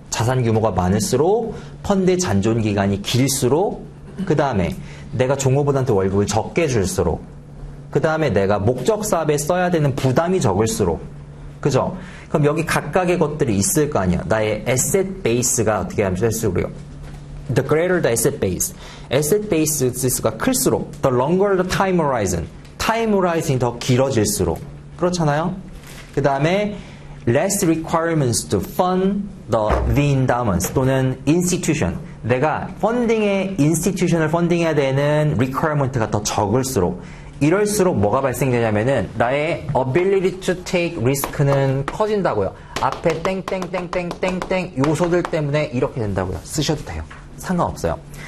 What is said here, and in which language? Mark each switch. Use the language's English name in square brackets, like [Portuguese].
[Korean] 자산 규모가 많을수록, 펀드의 잔존 기간이 길수록, 그 다음에 내가 종업원한테 월급을 적게 줄수록, 그 다음에 내가 목적 사업에 써야 되는 부담이 적을수록, 그죠? 그럼 여기 각각의 것들이 있을 거 아니야. 나의 asset base가 어떻게 하면 될수록요. [English] The greater the asset base. asset base가 [Korean] 클수록, [English] the longer the time horizon. [Korean] time horizon이 더 길어질수록. 그렇잖아요? [English] 그 다음에 less requirements to fund the endowments [Korean] 또는 [English] institution. [Korean] 내가 펀딩의 institution을 펀딩해야 되는 requirement가 더 적을수록, 이럴수록 뭐가 발생되냐면은 나의 [English] ability to take risk [Korean] 는 커진다고요. 앞에 땡땡땡땡땡땡 요소들 때문에 이렇게 된다고요. 쓰셔도 돼요. 상관없어요.